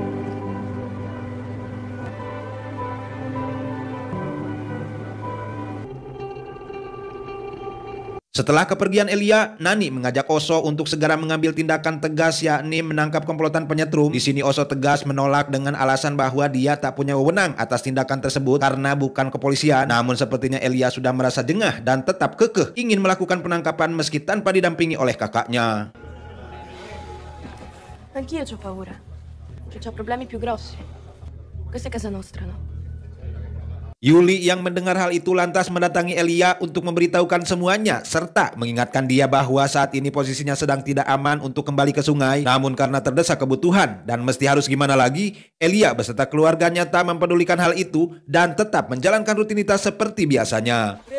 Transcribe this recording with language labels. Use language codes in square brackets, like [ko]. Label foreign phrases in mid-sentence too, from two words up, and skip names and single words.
[id] Setelah kepergian Elia, Nani mengajak Oso untuk segera mengambil tindakan tegas, yakni menangkap komplotan penyetrum. Di sini Oso tegas menolak dengan alasan bahwa dia tak punya wewenang atas tindakan tersebut karena bukan kepolisian. Namun sepertinya Elia sudah merasa jengah dan tetap kekeh ingin melakukan penangkapan meski tanpa didampingi oleh kakaknya. [it] Anch'io c'ho paura. C'ho problemi più grossi. Questa è casa nostra, no? [id] Yuli yang mendengar hal itu lantas mendatangi Elia untuk memberitahukan semuanya serta mengingatkan dia bahwa saat ini posisinya sedang tidak aman untuk kembali ke sungai. Namun karena terdesak kebutuhan dan mesti harus gimana lagi, Elia beserta keluarganya tak mempedulikan hal itu dan tetap menjalankan rutinitas seperti biasanya.